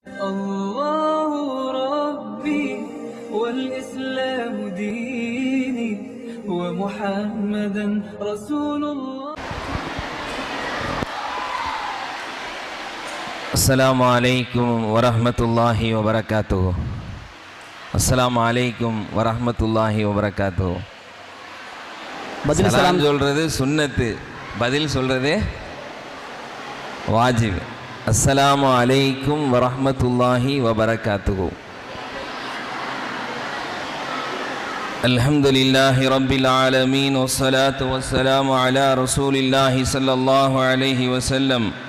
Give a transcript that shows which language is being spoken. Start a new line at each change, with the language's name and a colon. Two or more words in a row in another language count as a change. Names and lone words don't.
Arabic: الله ربي والإسلام ديني ومحمدا رسول الله. السلام عليكم ورحمة الله وبركاته. السلام عليكم ورحمة الله وبركاته.
Tamil: சலாம் சொல்றது சுன்னத்து, பதில் சொல்றது வாஜிப்.
Arabic: السلام عليكم ورحمة الله وبركاته. الحمد لله رب العالمين والصلاة والسلام على رسول الله صلى الله عليه وسلم.